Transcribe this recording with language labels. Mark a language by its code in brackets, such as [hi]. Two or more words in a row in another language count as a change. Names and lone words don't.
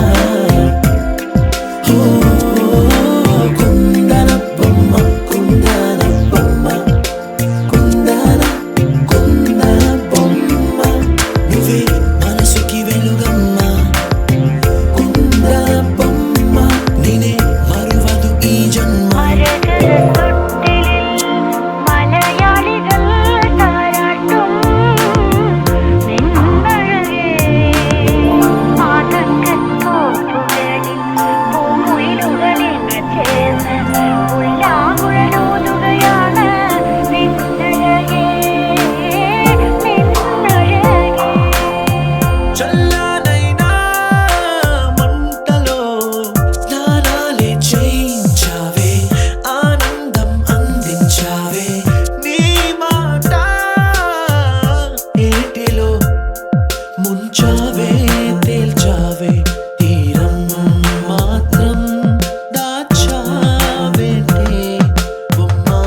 [te] ఓ కుందన బొమ్మ కుందన బొమ్మ కుందన కుందన బొమ్మ నువ్వే మనసుకి వెలుగమ్మ కుందన బొమ్మ నేనే మరువదు ఈ ജന്മ [ml] മലയാളികൾ താരാട്ടും നിന്നഴകേ ആതങ്കത്തോപ്പുകളിൽ പൂമുയിലുകളെന്ന് ചേർന്ന് ഉല്ലാകുഴലൂതുകയാണ് നിന്നഴകേ നിന്നഴകേ [te] చల్లనైనా మంటలో స్నానాలే చేయించావే ఆనందం అందించావే నీ మాట ఏటిలో ముంచావే తేల్చావే తీరం మాత్రం దాచావేంటే బొమ్మ